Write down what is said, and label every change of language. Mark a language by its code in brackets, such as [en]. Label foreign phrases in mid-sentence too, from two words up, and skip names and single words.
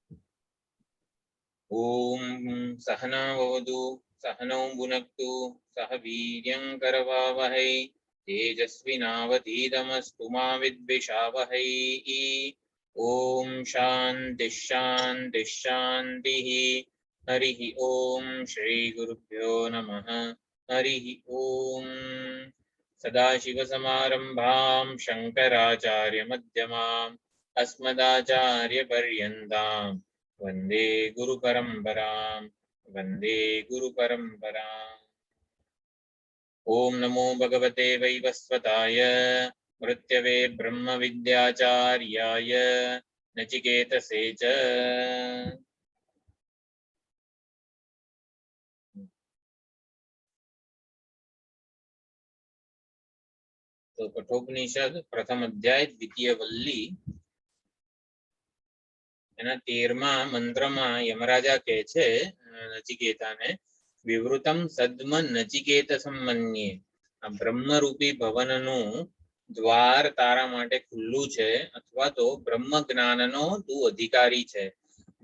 [sa] ઓમ સહનાવવતુ સહનૌ ભુનક્તુ સહ વીર્યં કરવાવહૈ તેજસ્વિનાવધીતમસ્તુ મા વિદ્વિષાવહૈ. ઓમ શાંતિ શાંતિ શાંતિ. હરિ ઓમ શ્રી ગુરુભ્યો નમઃ. હરિ ઓમ. સદાશિવસમારંભાં શંકરાચાર્ય મધ્યમાम् अस्मदाचार्य पर्यन्ताम् वन्दे गुरु परम्पराम्. वन्दे गुरु परम्पराम्. ओम नमो भगवते वैवस्वताय मृत्यवे ब्रह्म विद्याचार्याय नचिकेतसे च. [gu] તો કઠોપનિષદ પ્રથમ અધ્યાય દ્વિતીય વલ્લી એના 13મા મંત્રમાં યમરાજા કહે છે નચિકેતાને, [sa] વિવૃતમ સદ્મ નચિકેત સંમન્યે, [gu] આ બ્રહ્મરૂપી ભવનનું દ્વાર તારા માટે ખુલ્લું છે, અથવા તો બ્રહ્મ જ્ઞાનનો તું અધિકારી છે.